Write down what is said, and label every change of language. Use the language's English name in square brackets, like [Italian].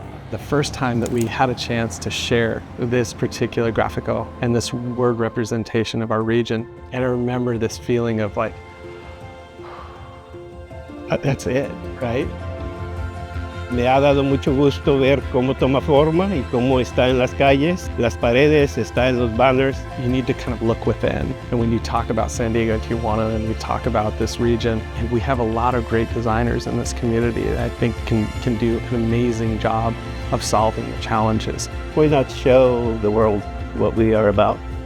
[English] The first time that we had a chance to share this particular Grafiko and this word representation of our region, and I remember this feeling of like, that's it, right? [Spanish] Me ha dado mucho gusto ver cómo toma forma y cómo está en las calles, las paredes, está en los banners. [English] You need to kind of look within. And when you talk about San Diego and Tijuana and we talk about this region, and we have a lot of great designers in this community that I think can do an amazing job of solving the challenges. Why not show the world what we are about?